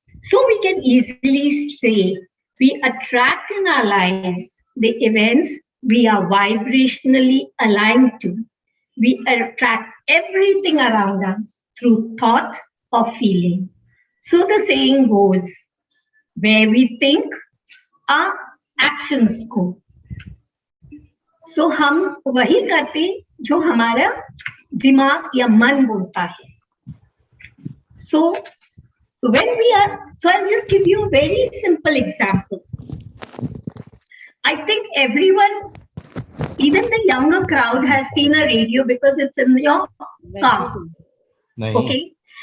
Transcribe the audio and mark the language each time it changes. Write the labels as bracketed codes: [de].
[en] So we can easily say we attract in our lives the events we are vibrationally aligned to. We attract everything around us through thought or feeling. So the saying goes, where we think, our actions go. [hi] So हम वही करते जो हमारा दिमाग या मन बोलता है. [en] So when we are, so I'll just give you a very simple example. I think everyone, even the younger crowd, has seen a radio because it's in your car. Okay?